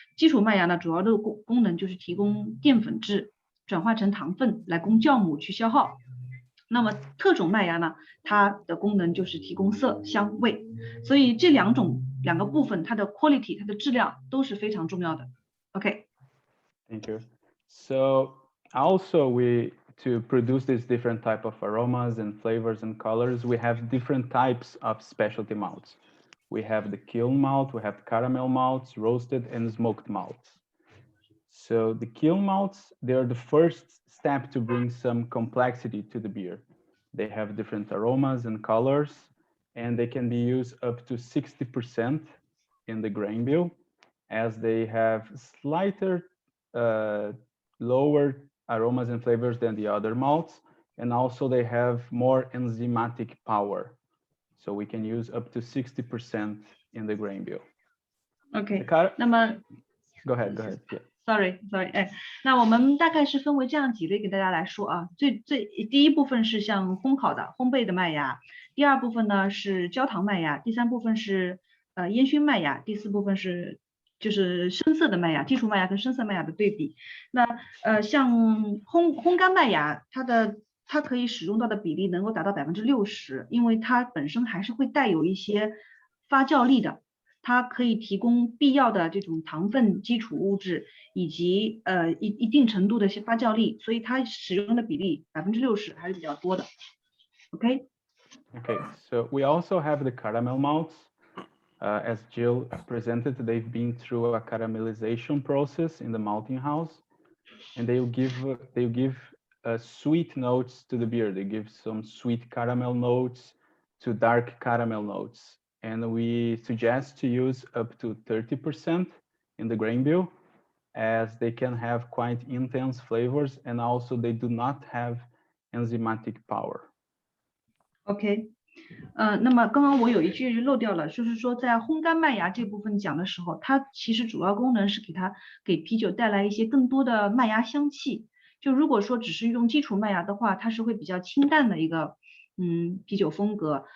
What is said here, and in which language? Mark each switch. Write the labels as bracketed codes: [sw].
[zh] 基础麦芽呢，主要的功能就是提供淀粉质转化成糖分来供酵母去消耗。那么特种麦芽呢，它的功能就是提供色香味。所以这两个部分，它的 quality 它的质量都是非常重要的。 OK。 [en] Thank you. So also to produce these different type of aromas and flavors and colors, we have different types of specialty malts. We have the kiln malt, we have caramel malts, roasted and smoked malts. So the kiln malts, they're the first step to bring some complexity to the beer. They have different aromas and colors, and they can be used up to 60% in the grain bill, as they have slighter lower aromas and flavors than the other malts, and also they have more enzymatic power. So we can use up to 60% in the grain bill. [zh] OK， 那么 [en] Go ahead. Yeah. [zh] Sorry， 那我们大概是分为这样几类给大家来说啊。第一部分是像烘焙的麦芽，第二部分呢是焦糖麦芽，第三部分是烟熏麦芽，第四部分是就是深色的麦芽，基础麦芽跟深色麦芽的对比。那像烘干麦芽，它可以使用到的比例能够达到60%，因为它本身还是会带有一些发酵力的。它可以提供必要的这种糖分基础物质，以及一定程度的发酵力，所以它使用的比例60%还是比较多的。 Okay, [en] so we also have the caramel malts. As Gil presented, they've been through a caramelization process in the malting house, and they'll give sweet notes to the beer. They give some sweet caramel notes to dark caramel notes. And we suggest to use up to 30% in the grain bill, as they can have quite intense flavors, and also they do not have enzymatic power. OK， [zh] 那么刚刚我有一句漏掉了，就是说在烘干麦芽这部分讲的时候，它其实主要功能是给啤酒带来一些更多的麦芽香气。就如果说只是用基础麦芽的话，它是会比较清淡的一个啤酒风格。